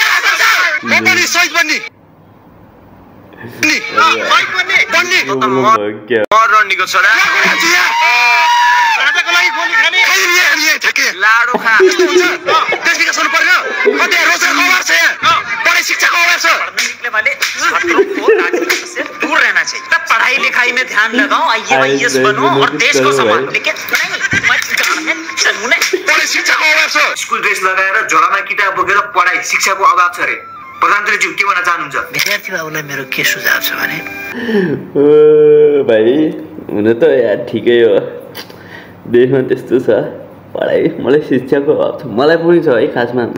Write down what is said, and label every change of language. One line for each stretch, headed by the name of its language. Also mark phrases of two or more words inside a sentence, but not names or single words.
Nepali: बन्नी सहित बन्नी रन्डीको छोरा राजाको लागि गोली खाने लाडो खा देश विकास हुनु पर्यो कतै रोजगारको अभाव छ यहाँ पढाइ शिक्षाको अभाव छ
Hindi: निकले वाले छात्रों को राजनीति से दूर रहना चाहिए तब पढ़ाई लिखाई में ध्यान लगाओ IAS बनो और देश को संभालो लेकिन
Nepali: पढाइ शिक्षाको अभाव छ स्कुल ड्रेस लगाएर झोलामा किताब बोकेर पढाइ शिक्षाको अभाव छ रे प्रधानमन्त्रीज्यू के भन्न चाहनुहुन्छ विद्यार्थी बाबुलाई मेरो के सुझाव छ भने भाइ हुन त यार ठिकै हो देशमा त्यस्तो छ पढाइ मलाई शिक्षाको अभाव छ मलाई पनि छ है खासमा ल